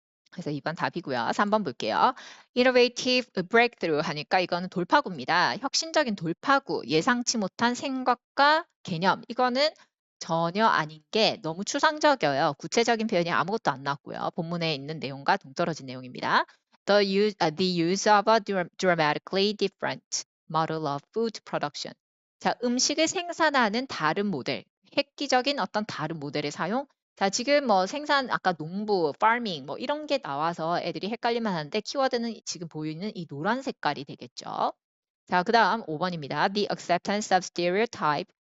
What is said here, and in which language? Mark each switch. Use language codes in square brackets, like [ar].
[ko] 그래서 2번 답이고요. 3번 볼게요. [en] Innovative breakthrough [ko] 하니까 이거는 돌파구입니다. 혁신적인 돌파구, 예상치 못한 생각과 개념. 이거는 전혀 아닌 게 너무 추상적이어요. 구체적인 표현이 아무것도 안 나왔고요. 본문에 있는 내용과 동떨어진 내용입니다. [en] The use of a dramatically different model of food production. [ko] 자, 음식을 생산하는 다른 모델, 획기적인 어떤 다른 모델의 사용. 자, 지금 뭐 생산, 아까 농부, farming 뭐 이런 게 나와서 애들이 헷갈릴만 하는데 키워드는 지금 보이는 이 노란 색깔이 되겠죠. 자, 그 다음 5번입니다. [en] The acceptance of stereotype.